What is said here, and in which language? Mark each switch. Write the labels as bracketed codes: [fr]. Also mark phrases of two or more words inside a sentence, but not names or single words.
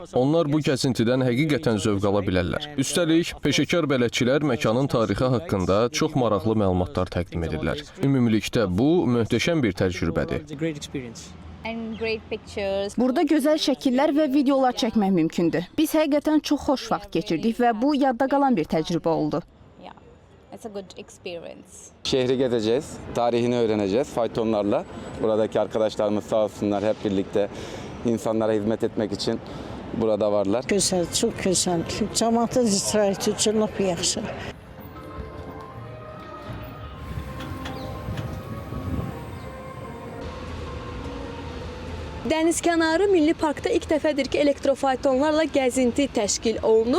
[az] Onlar bu gəzintidən həqiqətən zövq ala bilərlər. Üstəlik, peşəkar bələdçilər məkanın tarixi haqqında çox maraqlı məlumatlar təqdim edirlər. Ümumilikdə bu möhtəşəm bir təcrübədir. Burada gözəl şəkillər və videolar çəkmək mümkündür. Biz həqiqətən çox xoş vaxt keçirdik və bu yadda qalan bir təcrübə oldu. [tr] Şehri gezeceğiz, tarihini öğreneceğiz faytonlarla. Buradaki arkadaşlarımız sağ olsunlar hep birlikte insanlara hizmet etmek için burada varlar. [az] Gözəl, çox gözəl. Cəmaatın istirahəti üçün lap yaxşı. Dənizkənarı Milli Parkda ilk dəfədir ki, elektrofaytonlarla gəzinti təşkil olunub.